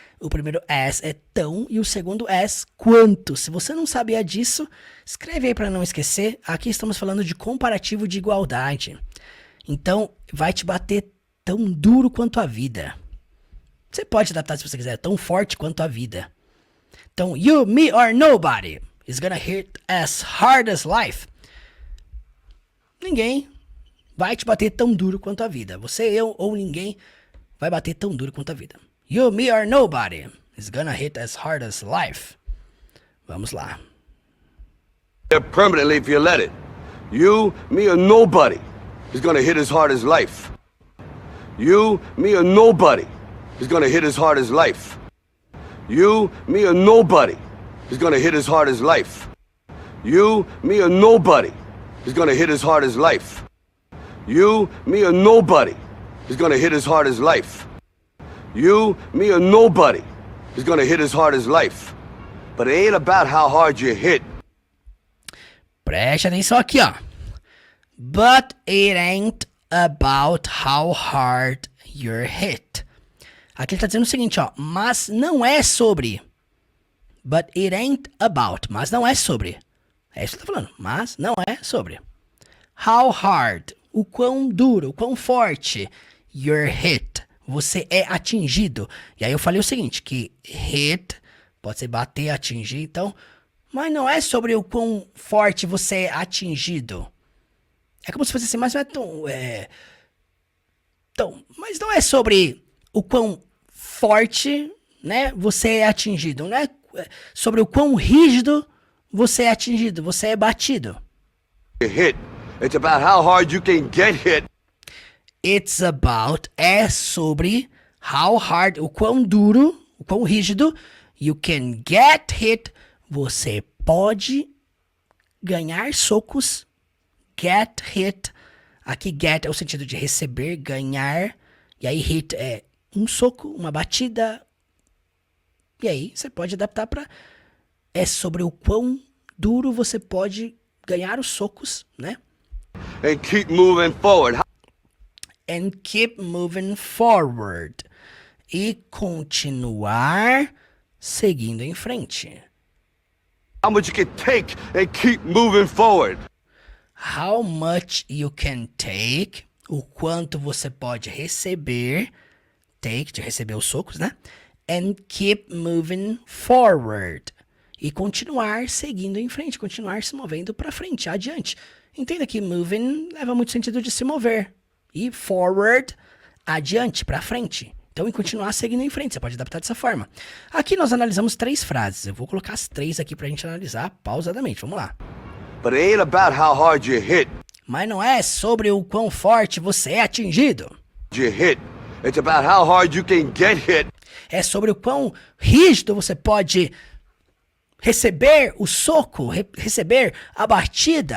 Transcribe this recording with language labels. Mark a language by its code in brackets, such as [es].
[pt] O primeiro as é tão e o segundo as quanto. Se você não sabia disso, escreve aí para não esquecer. Aqui estamos falando de comparativo de igualdade. Então, vai te bater tão duro quanto a vida. Você pode adaptar se você quiser, tão forte quanto a vida. Então, [en] you, me, or nobody is gonna hit as hard as life. [pt] Ninguém vai te bater tão duro quanto a vida. Você, eu ou ninguém vai bater tão duro quanto a vida. [en] You, me, or nobody is gonna hit as hard as life. [pt] Vamos lá. [en] Permanently if you let it. You, me, or nobody is gonna hit as hard as life. You, me, or nobody is gonna hit as hard as life. You, me, or nobody is gonna hit as hard as life. You, me, or nobody is gonna hit as hard as life. You, me, or nobody is gonna hit as hard as life. You, me, or nobody is gonna hit as hard as life. But it ain't about how hard you hit. [pt] Preste atenção aqui, ó. [en] But it ain't about how hard you're hit. [pt] Aqui ele tá dizendo o seguinte, ó. Mas não é sobre. [en] But it ain't about. [pt] Mas não é sobre. É isso que ele tá falando. Mas não é sobre. [en] How hard. [pt] O quão duro, o quão forte. [en] You're hit. [pt] Você é atingido. E aí eu falei o seguinte, que hit pode ser bater, atingir, então. Mas não é sobre o quão forte você é atingido. É como se fosse assim, mas não é tão. Mas não é sobre o quão forte, né, você é atingido. Não é sobre o quão rígido você é atingido, você é batido. [en] Hit. It's about how hard you can get hit. It's about, [pt] é sobre [en] how hard, [pt] o quão duro, o quão rígido, [en] you can get hit, [pt] você pode ganhar socos, [en] get hit, [pt] aqui get é o sentido de receber, ganhar, e aí hit é um soco, uma batida, e aí você pode adaptar para, é sobre o quão duro você pode ganhar os socos, né? [en] And keep moving forward. And keep moving forward. [pt] E continuar seguindo em frente. [en] How much you can take and keep moving forward. How much you can take. [pt] O quanto você pode receber. Take, de receber os socos, né? [en] And keep moving forward. [pt] E continuar seguindo em frente. Continuar se movendo para frente, adiante. Entenda que moving leva muito sentido de se mover. E forward, adiante, para frente. Então, em continuar seguindo em frente, você pode adaptar dessa forma. Aqui nós analisamos 3 frases. Eu vou colocar as 3 aqui pra gente analisar pausadamente. Vamos lá. [en] But it ain't about how hard you hit. [pt] Mas não é sobre o quão forte você é atingido. [en] You hit. It's about how hard you can get hit. [pt] É sobre o quão rígido você pode receber o soco, receber a batida.